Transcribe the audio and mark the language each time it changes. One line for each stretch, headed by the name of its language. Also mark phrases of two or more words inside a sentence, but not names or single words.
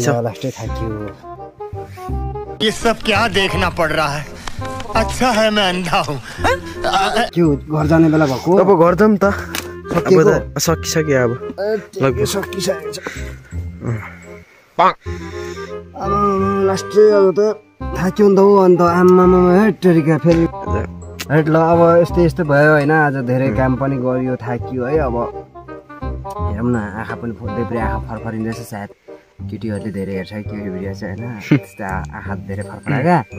Nepali: लास्टै थाक्यो
Hindi: ये सब क्या देखना पड़ रहा है अच्छा है मैं अंधा हूँ
Nepali: के हो घर जाने बेला भएको अब घर जाउँ त अब त सकिसक्यो अब लगभग सकिसकेको छ लास्टै अब त थाक्यो नि त हो अन्त आमामा हेटरिका फेरि हेट ल अब यस्तै यस्तै भयो होइन आज धेरै काम पनि गरियो थाकियो है अब हेरौँ न आँखा पनि देब्रे आँखा फरफरिँदैछ सायद केटीहरूले धेरै हेर्छ केटी भिडियो चाहिँ होइन त्यस्तो आँखा धेरै फरफराएका